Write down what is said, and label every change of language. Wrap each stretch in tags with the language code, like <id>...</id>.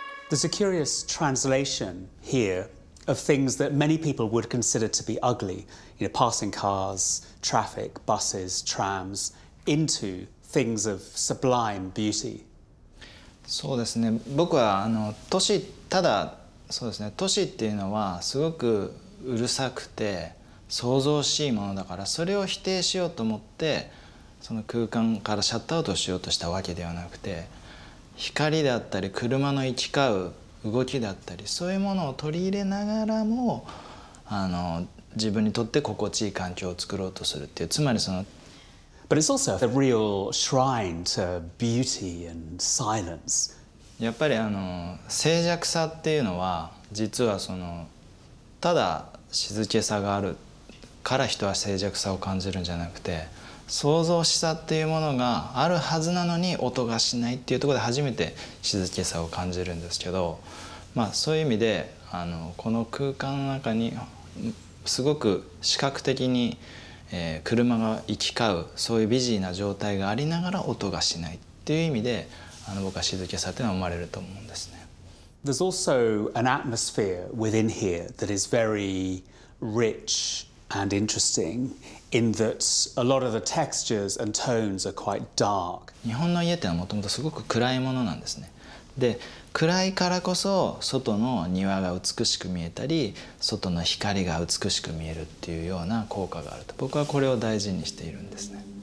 <en>There's a curious translation here of things that many people would consider to be ugly, you know, passing cars, traffic, buses, trams, into things of sublime beauty.</en> <ja>そうですね。僕は都市ただそうですね。都市っていうのはすごくうるさくて創造しいものだから、それを否定しようと思ってその空間からシャットアウトしようとしたわけではなくて、光だったり車の行き交う動きだったり、そういうものを取り入れながらも自分にとって心地いい環境を作ろうとするっていう、つまりその。</ja> <en>But it's also a real shrine to beauty and silence.</en> <ja>やっぱり静寂さっていうのは実はただ静けさがあるから人は静寂さを感じるんじゃなくて、創造しさっていうものがあるはずなのに音がしないっていうところで初めて静けさを感じるんですけど、まあそういう意味でこの空間の中にすごく視覚的に車が行き交うそういうビジーな状態がありながら音がしないっていう意味で僕は静けさっていうのは生まれると思うんですね。</ja> <en>There's also an atmosphere within here that is very rich and interesting in that a lot of the textures and tones are quite dark.</en> <ja>日本の家ってのはもともとすごく暗いものなんですね。で暗いからこそ外の庭が美しく見えたり外の光が美しく見えるっていうような効果があると僕はこれを大事にしているんですね。</ja>